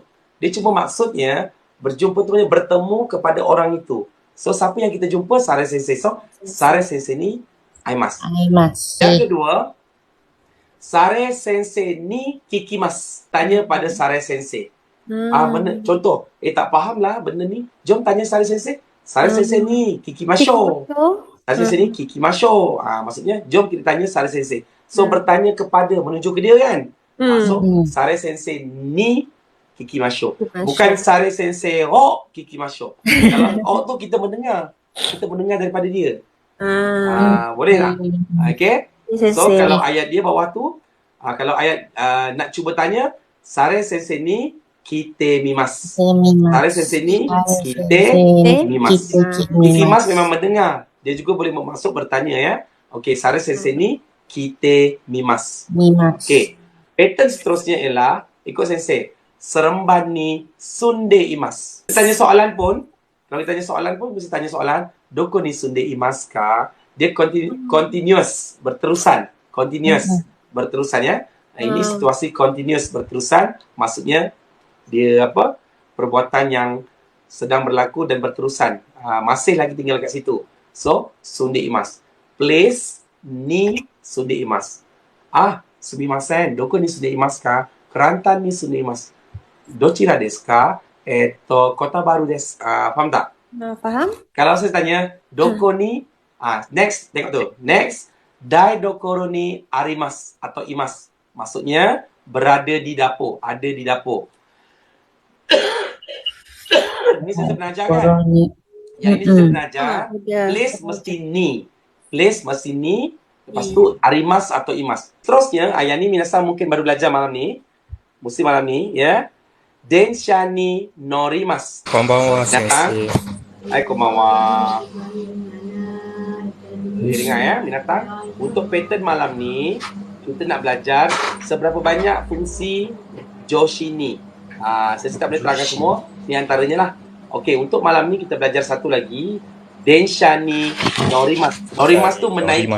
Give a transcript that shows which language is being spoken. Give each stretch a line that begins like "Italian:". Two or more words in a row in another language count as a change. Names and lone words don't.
Malay: Dia cuma maksudnya berjumpa tu maknanya bertemu kepada orang itu. So, siapa yang kita jumpa? Sare sensei.
Japanese: So, サレ先生に会います. Aimasu.
Malay: Yang kedua,
Japanese: サレ先生に聞きます.
Malay: Tanya pada Sare sensei. Benda, contoh, tak faham lah benda ni. Jom tanya Sare sensei.
Japanese: サレ先生に聞きましょう. サレ先生に聞きましょう.
Malay: Maksudnya, jom kita tanya Sare sensei. So, bertanya kepada, menuju ke dia kan?
Japanese: So, サレ先生に聞きましょう.
Malay: Bukan
Japanese: サレ先生聞きましょう.
Malay: Kalau tu kita mendengar. Kita mendengar daripada dia. Boleh tak? Okay? So, kalau ayat dia bawah tu, kalau ayat nak cuba tanya,
Japanese: サレ先生に聞いてみます. サレ先生に聞いてみます.
Malay: Kikimasu memang mendengar. Dia juga boleh masuk bertanya ya. Okey,
Japanese: サレ先生に聞いてみます.
Malay: Okey. Pattern seterusnya ialah ikut sensei.
Japanese: セレンバンに住んでいます.
Malay: Kita tanya soalan pun, kalau kita tanya soalan pun mesti tanya soalan,
Japanese: どこに住んでいますか?
Malay: Dia continuous, berterusan. Berterusan ya. Ini situasi continuous berterusan, maksudnya dia perbuatan yang sedang berlaku dan berterusan. Masih lagi tinggal kat situ. So,
Japanese: 住んでいます. Place に住んでいます。すみません、どこに住んでいますか? ケランタンに住んでいます。どちらですか?
Malay: Kota baru desu. Faham tak? Faham? Kalau saya tanya,
Japanese: どこに,
Malay: next, tengok tu.
Japanese: Next, 台所にあります atau imasu.
Malay: Maksudnya, berada di dapur. Ada di dapur. Ini saya pernah ajar kan? Yang ini saya pernah ajar. Place mesti ni. Place mesti ni. Lepas tu arimas atau imas. Terusnya, yang ni minasan mungkin baru belajar malam ni. Mesti malam ni, ya.
Japanese: 電車に乗ります. こんばんは、先生. はい、こんばんは.
Malay: Dengar ya, minasan. Untuk pattern malam ni, kita nak belajar seberapa banyak fungsi Joshi ni. Saya tak boleh terangkan semua. Ni antaranya lah. Okey, untuk malam ni kita belajar satu lagi.
Japanese: 電車に乗ります。乗ります
Malay: tu menaiki.